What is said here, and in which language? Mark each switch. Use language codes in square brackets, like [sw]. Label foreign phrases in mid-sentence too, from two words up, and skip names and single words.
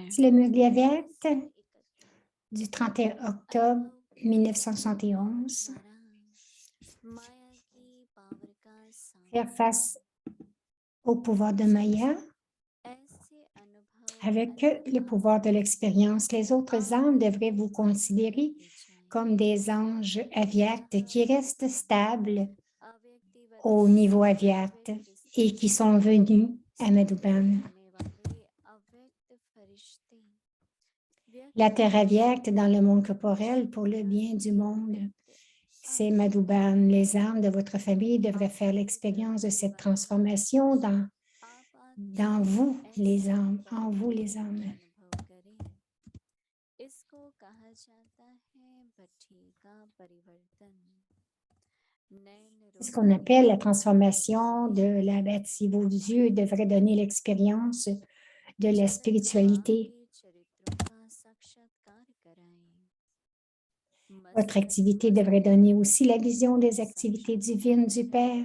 [fr] C'est le Murli Avyakt du 31 octobre 1971. [hi] माया की पावर का [fr] Faire face au pouvoir de Maya [hi] ऐसे अनुभव [fr] avec le pouvoir de l'expérience. Les autres âmes devraient vous considérer comme des anges avyakts qui restent stables au niveau avyakt et qui sont venus à Madhuban. La terre avyakte dans le monde corporel pour le bien du monde. C'est Madhuban. Les âmes de votre famille devraient faire l'expérience de cette transformation dans vous, les âmes, en vous, les âmes. [hi] इसको कहा जाता है भट्टी का परिवर्तन [fr] C'est ce qu'on appelle la transformation de la bâtie. Vos yeux devraient donner l'expérience de la spiritualité. Votre activité devrait donner aussi la vision des activités divines du Père.